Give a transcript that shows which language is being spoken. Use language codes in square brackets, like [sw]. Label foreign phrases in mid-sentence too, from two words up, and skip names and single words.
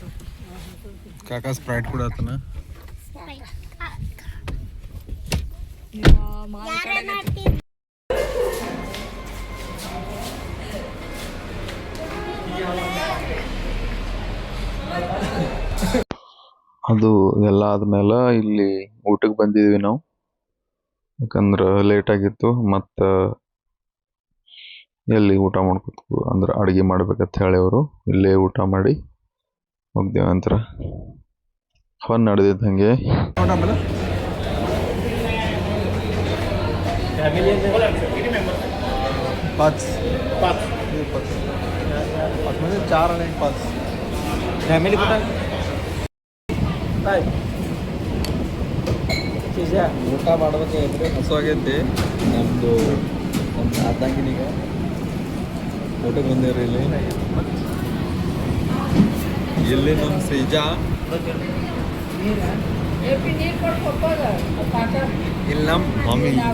[kn] ಕಾಕಾ ಸ್ಪ್ರೈಟ್ ಕೂಡ ಆತನ ಅದು ಎಲ್ಲ ಆದ್ಮೇಲೆ ಇಲ್ಲಿ ಊಟಕ್ಕೆ ಬಂದಿದ್ವಿ ನಾವು ಯಾಕಂದ್ರೆ ಲೇಟ್ ಆಗಿತ್ತು ಮತ್ತು ಎಲ್ಲಿ ಊಟ ಮಾಡ್ಕೊತು ಅಂದ್ರೆ ಅಡುಗೆ ಮಾಡ್ಬೇಕಂತ ಹೇಳಿ ಅವರು ಇಲ್ಲೇ ಊಟ ಮಾಡಿ ಹೋಗ್ದೇವೆ ಅಂತರ ಫನ್ ನಡೆದಿದ್ದು ಹಾಗೆ [mr] पाच म्हणजे 4 आणि 5 फॅमिली कुठं काय [kn] ಊಟ ಮಾಡ್ಬೇಕಾದ್ರೆ ಹಸುವಾಗೈತಿ ನಮ್ಮದು ನಮ್ಮ ಆದಂಗಿನೀಗ ಊಟಕ್ಕೆ ಬಂದೇವ್ರಿ ಇಲ್ಲಿ ನಮ್ಮ ಶ್ರೀಜಾ ಇಲ್ಲಿ ನಮ್ಮ ಮಮ್ಮಿ